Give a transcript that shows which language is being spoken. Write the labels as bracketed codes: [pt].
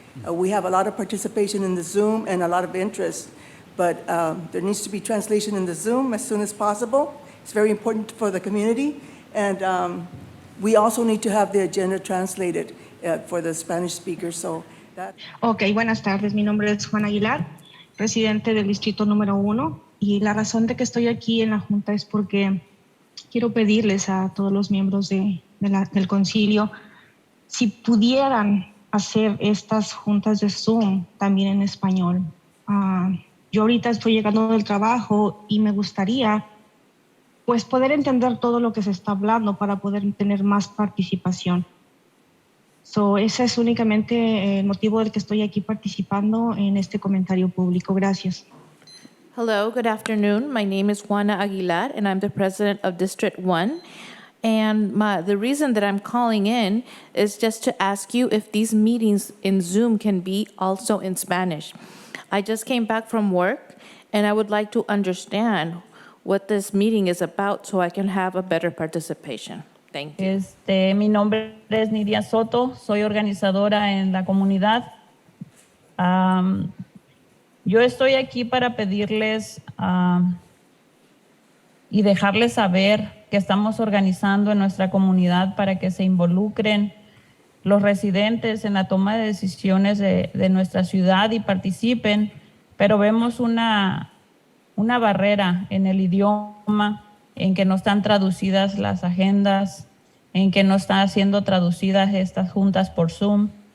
[en] We have a lot of participation in the Zoom and a lot of interest, but there needs to be translation in the Zoom as soon as possible. It's very important for the community, and we also need to have the agenda translated for the Spanish speakers, so that... [es] Ok, buenas tardes. Mi nombre es Juan Aguilar, residente del distrito número 1. Y la razón de que estoy aquí en la Junta es porque quiero pedirles a todos los miembros del concilio si pudieran hacer estas juntas de Zoom también en español. Yo ahorita estoy llegando del trabajo y me gustaría pues poder entender todo lo que se está hablando para poder tener más participación. Ese es únicamente el motivo del que estoy aquí participando en este comentario público. Gracias. [en] Hello, good afternoon. My name is Juana Aguilar, and I'm the president of District 1. And the reason that I'm calling in is just to ask you if these meetings in Zoom can be also in Spanish. I just came back from work, and I would like to understand what this meeting is about so I can have a better participation. Thank you. [es] Mi nombre es Nidia Soto, soy organizadora en la comunidad. Yo estoy aquí para pedirles y dejarles saber que estamos organizando en nuestra comunidad para que se involucren los residentes en la toma de decisiones de nuestra ciudad y participen, pero vemos una barrera en el idioma, en que no están traducidas las agendas, en que no están siendo traducidas estas juntas por Zoom.